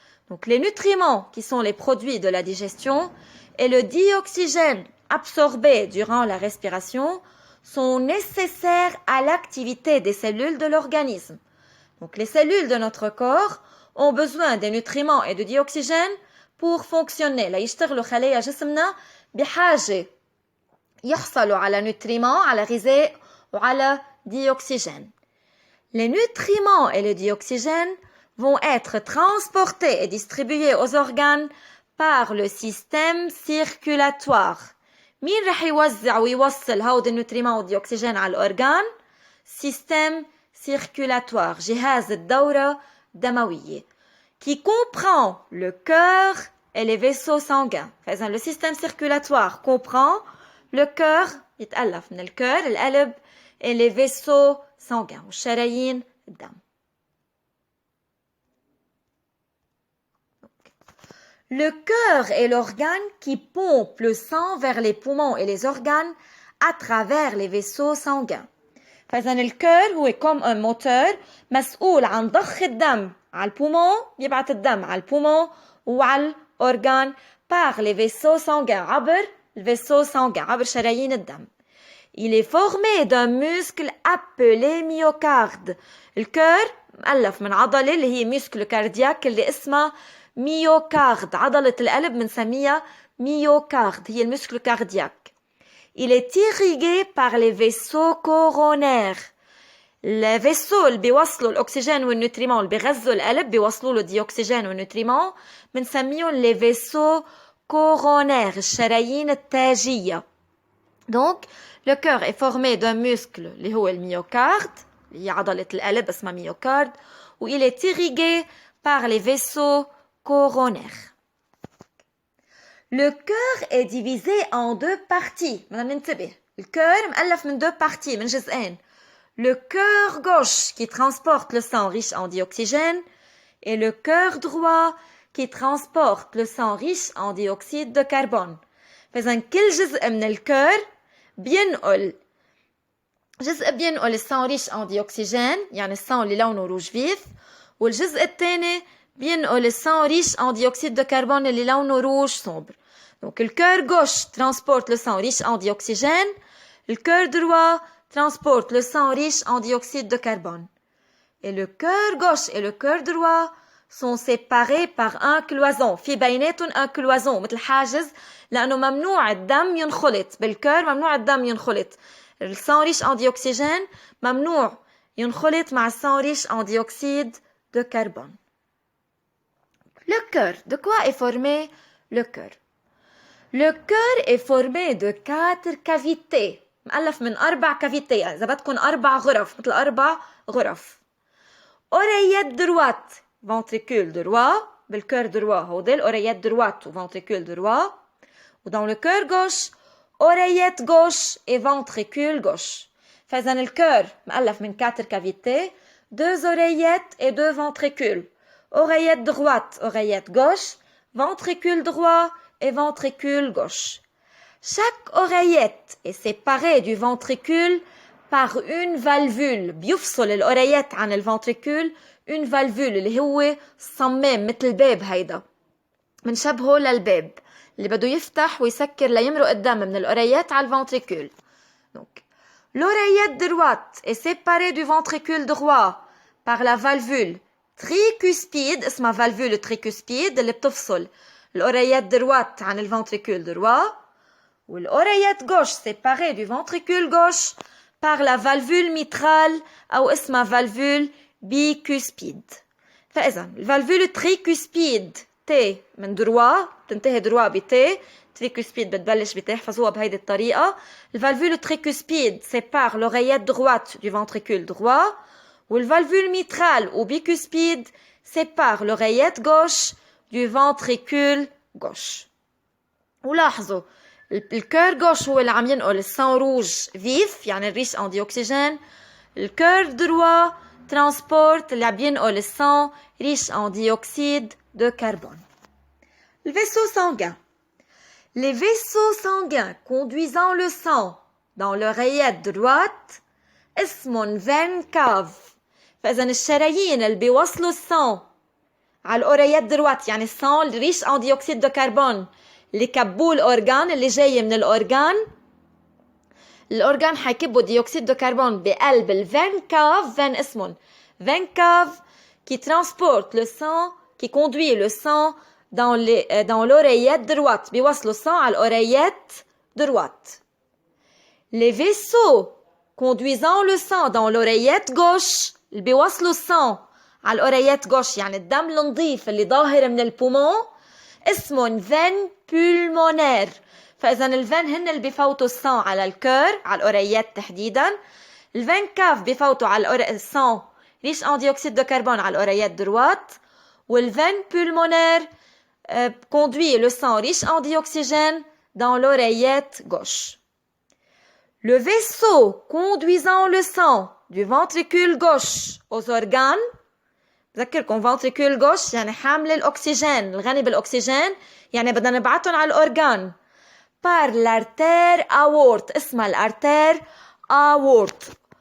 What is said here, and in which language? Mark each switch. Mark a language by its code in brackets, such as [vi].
[fr] Donc les nutriments qui sont les produits de la digestion et le dioxygène absorbé durant la respiration sont nécessaires à l'activité des cellules de l'organisme. Donc les cellules de notre corps ont besoin des nutriments et de dioxygène pour fonctionner. [ar] لا يشتغلوا خلايا جسمنا بحاجة يحصلوا على nutriments, على غذاء وعلى dioxygène. [fr] Les nutriments et le dioxygène vont être transportés et distribués aux organes par le système circulatoire. [ar] مين رح يوزع ويوصل هود النوتريمون والديوكسيجين على الأورغان؟ Système circulatoire, جهاز الدورة الدموية, [fr] qui comprend le cœur et les vaisseaux sanguins. فإذا le système circulatoire comprend le cœur, [ar] يتألف من الكœur, القلب, [fr] et les vaisseaux sanguins, [ar] والشرايين الدم. [fr] Le cœur est l'organe qui pompe le sang vers les poumons et les organes à travers les vaisseaux sanguins. [ar] فإذا الكœur هو [fr] comme un moteur [ar] مسؤول عن ضخ الدم على البومون, يبعث الدم على البومون وعلى الأورغان [fr] par les vaisseaux sanguins, [ar] عبر الvaisseau sanguin, عبر شرايين الدم. [fr] Il est formé d'un muscle appelé myocarde. [ar] الكœur مؤلف من عضلة اللي هي muscle cardiaque اللي اسمها myocarde. عضلة القلب بنسميها myocarde, هي المسكل cardiaque. [fr] Il est irrigué par les vaisseaux coronaires. [ar] Les vaisseaux اللي بيوصلوا الأكسجين والنوتريمون اللي بيغذوا القلب بيوصلوا له الديوكسيجين والنوتريمون بنسميهم les vaisseaux coronaires, الشرايين التاجية. [fr] Donc, le cœur est formé d'un muscle [ar] اللي هو الميوكارد, اللي هي عضلة القلب اسمها [fr] myocarde, où il est irrigué par les vaisseaux coronaires. Le cœur est divisé en deux parties. [ar] بدنا ننتبه. الكœur مؤلف من deux parties, من جزئين. [fr] Le cœur gauche qui transporte le sang riche en dioxygène et le cœur droit qui transporte le sang riche en dioxyde de carbone. فإذا كل جزء من الكœur بينقل السان riche en dioxygène, يعني السان اللي لونه روج فيف, والجزء الثاني بينقل السان riche en dioxyde de carbone اللي لونه روج sombre. Donc le cœur gauche transporte le sang riche en dioxygène, le cœur droit transporte le sang riche en dioxyde de carbone. Et le cœur gauche et le cœur droit sont séparés par un cloison. [ar] في بيناتهم un cloison مثل حاجز, لأنه ممنوع الدم ينخلط. بالكœur ممنوع الدم ينخلط. [fr] Le sang riche en dioxygène [ar] ممنوع ينخلط مع [fr] sang riche en dioxyde de carbone. Le cœur. De quoi est formé le cœur? Le cœur est formé de 4 cavités. [ar] مؤلف من 4 cavités. يعني إذا بدكم 4 غرف, مثل 4 غرف. [fr] Oreillette droite, ventricule droit. بالcœur droit هودي oreillette droite ou ventricule droit. Ou dans le cœur gauche, oreillette gauche et ventricule gauche. [ar] فإذا الكœur مؤلف من [fr] 4 cavités, 2 oreillettes et 2 ventricules. Oreillette droite, oreillette gauche, ventricule droit et ventricule gauche. Chaque oreillette est séparée du ventricule par une valvule. [ar] بيفصل الأوريات عن الفنتريكول une valvule اللي هو صمام مثل الباب. هيدا منشبهه للباب اللي بده يفتح ويسكر ليمرق الدم من الأوريات على الفنتريكول. [fr] Donc, l'oreillette droite est séparée du ventricule droit par la valvule tricuspide, اسمها valvule tricuspide [ar] اللي بتفصل الأوريات [fr] droite عن الفنتريكول droit, والأوريات gauche séparée du ventricule gauche par la valvule mitrale [ar] أو اسمها [fr] valvule bicuspide. [ar] فإذا الفالفول tricuspide T من droit بتنتهي droit ب T, tricuspide بتبلش ب T, احفظوها بهيدي الطريقة. [fr] الفالفول tricuspide sépare l'oreillette droite du ventricule droit, والفالفول mitrale ou bicuspide sépare l'oreillette gauche du ventricule gauche. [ar] ولاحظوا الكير gauche هو اللي عم ينقل السان روج vif يعني الريش en dioxygène. [fr] الكير droit transporte [ar] اللي عم ينقل السان [fr] riche en dioxyde de carbone. Le vaisseau sanguin. Les vaisseaux sanguins conduisant le sang dans l'oreillette droite اسمهم veine cave. [ar] فإذا الشرايين اللي بيوصلوا السان على الأوريات دروات يعني السان ريش en dioxyde de carbone اللي كبوه الأورغان اللي جاي من الأورغان حيكبوا ديوكسيد دو كربون بقلب الفين كاف. فين اسمهم [fr] veine cave qui transporte le sang, qui conduit le sang dans l'oreillette droite. [ar] بيوصلوا السان على الأوريات droite. [fr] Les vaisseaux conduisant le sang dans l'oreillette gauche [ar] اللي بيوصلوا السان على الأوريات gauche يعني الدم النظيف اللي ظاهر من البومون اسمهم veine pulmonaire. فإذا الفين هن اللي بيفوتوا السان على الكور على الأوريات تحديدا. الفين كاف بيفوتوا على السان ريش en dioxyde de carbone على الأوريات droite. [fr] والveine pulmonaire conduit le sang riche en dioxygène dans l'oreillette gauche. Le vaisseau conduisant le sang du ventricule gauche aux organes. [ar] بذكركم ventricule gauche يعني حامل الأكسجين الغني بالأكسجين يعني بدنا نبعتهم على الأورغان. [fr] par l'artère aorte [ar] اسمها الارتير [fr] aorte.